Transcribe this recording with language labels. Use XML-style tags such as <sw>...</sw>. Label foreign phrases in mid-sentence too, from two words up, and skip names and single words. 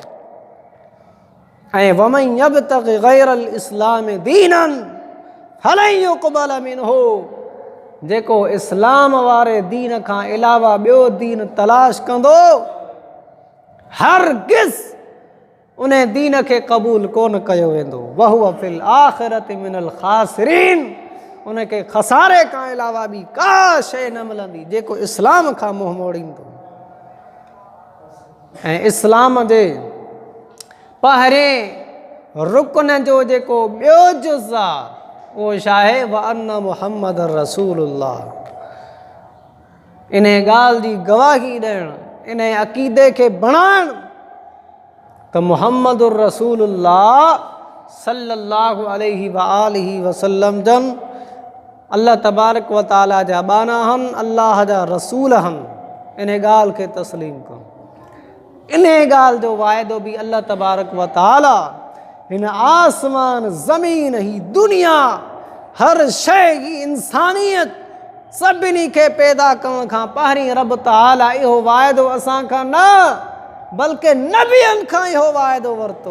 <sd>ऐं</sd> <ar>ومن يبتغ غير الإسلام دينا فلن يقبل منه,</ar> <sd>जेको इस्लाम वारे दीन खां अलावा ॿियो दीन तलाश कंदो, हरगिज़ उन दीन खे क़बूल कोन कयो वेंदो।</sd> <ar>وهو في الآخرة من الخاسرين,</ar> <sd>उनखे खसारे खां अलावा ॿी का शइ न मिलंदी जेको इस्लाम खां मुंहुं मोड़ींदो। ऐं इस्लाम जे पहिरें रुकन जो जेको ॿियो जुज़ आहे उहो छा आहे?</sd> <ar>وأن محمد رسول الله.</ar> <sd>इन ॻाल्हि जी गवाही ॾियणु, इन अक़ीदे खे बणाइणु त</sd> <ar>محمد رسول الله صلى الله عليه وآله وسلم</ar> <sd>जन</sd> <ar>الله تبارك وتعالى</ar> <sd>जा बाना आहिनि, अल्लाह जा रसूल आहिनि। इन ॻाल्हि खे तस्लीम कयो। इन ॻाल्हि जो वाइदो बि</sd> <ar>الله تبارك وتعالى</ar> <sd>हिन आसमान ज़मीन ही दुनिया हर शइ ही इंसानियत सभिनी खे पैदा करण खां पहिरीं रब ताला इहो वाइदो असां खां न बल्कि नबियनि खां इहो वाइदो वरितो।</sd>